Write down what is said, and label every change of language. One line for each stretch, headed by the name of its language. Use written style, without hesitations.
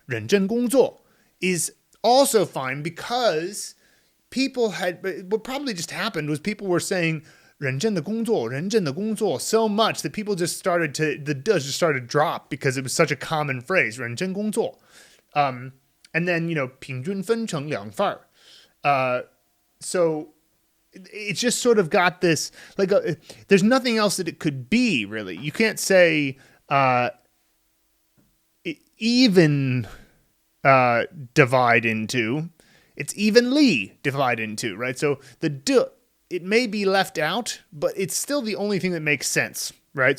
English: 认真工作 is also fine because what probably just happened was people were saying
Chinese: 认真的工作, 认真的工作
English: so much that people just started the 的 just started to drop because it was such a common phrase, 认真工作. And then,
Chinese: 平均分成两份儿.
English: So it's just sort of got this, like, there's nothing else that it could be, really. You can't say even divide into. It's evenly divide into, right? So the 的, it may be left out, but it's still the only thing that makes sense, right?